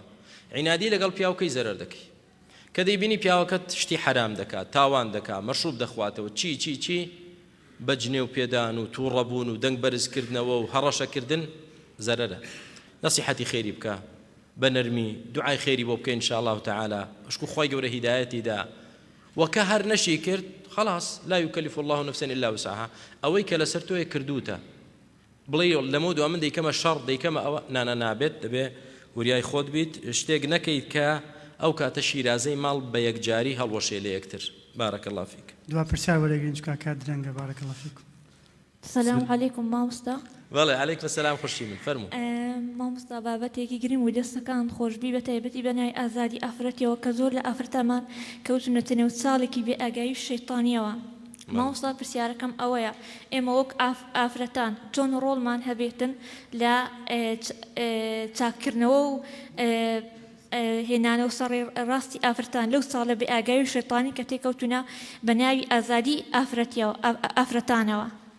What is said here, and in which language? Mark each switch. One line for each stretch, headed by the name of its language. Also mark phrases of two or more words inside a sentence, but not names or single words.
Central Kurdish: عینادی لەگەڵ پیاوەکەی زەرەر دەکەی کە دەیبینی پیاوەکەت شتی حرام دەکات تاوان دەکات مەشروب دەخواتەوە چی بە جنێ و پێدان و تووڕەبوون و دەنگ بەرزکردنەوە و هەڕەشەکردن زەرەرە. نەسیحەتی خێری بکە بە نەرمی دوعای خێری بۆ بکەین
Arabic: ئینشاء الله تعالی
Central Kurdish: ئەشکو خۆی گەورە هیدایەتی دا وەکە هەر نەشی کرد خلاص
Arabic: لا يكلف الله نفسا إلا وسعها
Central Kurdish: ئەوەی کە لەسەر تۆیە کردوتە بڵێ لەمە دووە من دەیکەمە شەڕ دەیکەمە ئەوە نابێت دەبێ وریای خۆت بیت شتێک نەکەیت کە ئەو کاتە شیرازەی ماڵ بە یەکجاری هەڵوەشێ لە یەکتر.
Arabic: بارك الله فيك.
Central Kurdish: دوا پرسیار وەرەگرین چکە کات درەنگە.
Arabic: بارك الله فيكم. السلام عليكم مامۆستا.
Central Kurdish: بەڵێ
Arabic: عەلەیکم السلام
Central Kurdish: خوشی من فەرموو. مامۆستا بابەتێکی گرنگ و دەستەکان خۆشبی بە تایبەتی بەنای ئازادی ئافرەتیەوە کە زۆر لە ئافرەتەمان کەوتونەتە نێو ساڵێکی بێ ئاگایی و شەیطانیەوە. مامۆستا پرسیارەکەم ئەوەیە ئێمە وەک ئافرەتان چۆن ڕۆڵمان هەبێتن لە چاکردنەوە و هێنانە و سەڕێ ڕاستی ئافرەتان لەو ساڵە بێ ئاگایی و شەیطانی کە تێکەوتونە بە ناوی ئازادی ئافرەتانەوە.